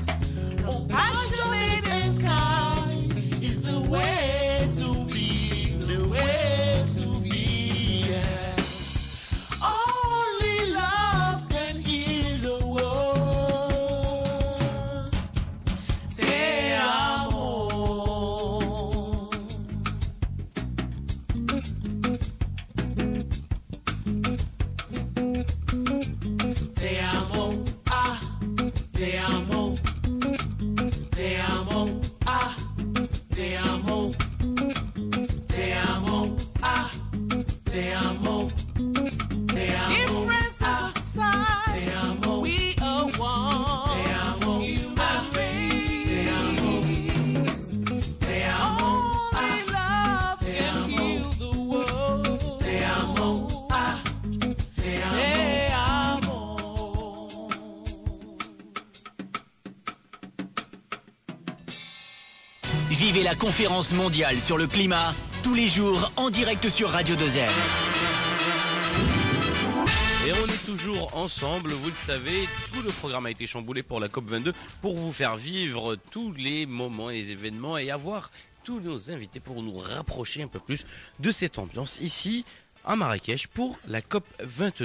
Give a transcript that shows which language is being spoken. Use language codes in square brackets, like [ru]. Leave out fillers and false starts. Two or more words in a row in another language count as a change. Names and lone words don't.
[en] Compassionate and kind is the way to be, yeah. Only love can heal the world. [es] Te amo. Te amo, ah, te amo. Te amo, ah, te amo. Te amo, ah, te amo. Te amo, [en] differences aside, [es] te amo. [en] We are one. [es] Te amo, [en] human race. [es] Te amo, te amo. [en] Only love can heal the world. [es] Te amo, ah, te amo. Te amo. [fr] Vivez la conférence mondiale sur le climat tous les jours en direct sur Radio 2M. Et on est toujours ensemble, vous le savez, tout le programme a été chamboulé pour la COP22 pour vous faire vivre tous les moments et les événements et avoir tous nos invités pour nous rapprocher un peu plus de cette ambiance ici à Marrakech pour la COP22.